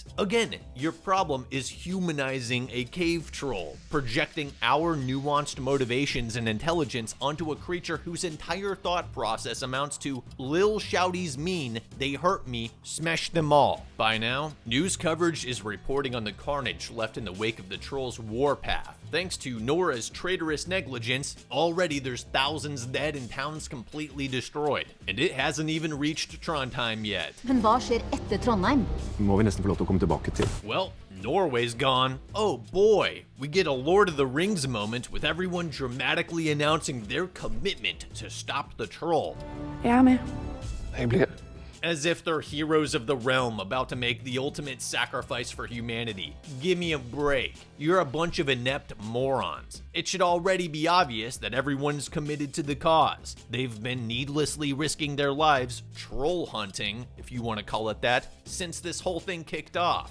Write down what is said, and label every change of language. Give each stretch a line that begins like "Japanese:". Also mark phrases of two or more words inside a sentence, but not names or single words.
English: Again, your problem is humanizing a cave troll, projecting our nuanced motivations and intelligence onto a creature whose entire thought process amounts to "Lil Shouties mean, they hurt me, smash them all." By now, news coverage is reporting on the carnage left in the wake of the troll's warpath. Thanks to Nora's traitorous negligence, already there's thousands dead and towns completely destroyed. And it hasn't even reached Trondheim yet.
Norwegian: Men hva skjer etter Trondheim? Må vi nesten få lov til å komme tilbake til.
English: Well, Norway's gone. Oh boy, we get a Lord of the Rings moment with everyone dramatically announcing their commitment to stop the troll.
Norwegian: Jeg er med. Jeg blir.
English: As if they're heroes of the realm about to make the ultimate sacrifice for humanity. Give me a break. You're a bunch of inept morons. It should already be obvious that everyone's committed to the cause. They've been needlessly risking their lives, troll hunting, if you want to call it that, since this whole thing kicked off.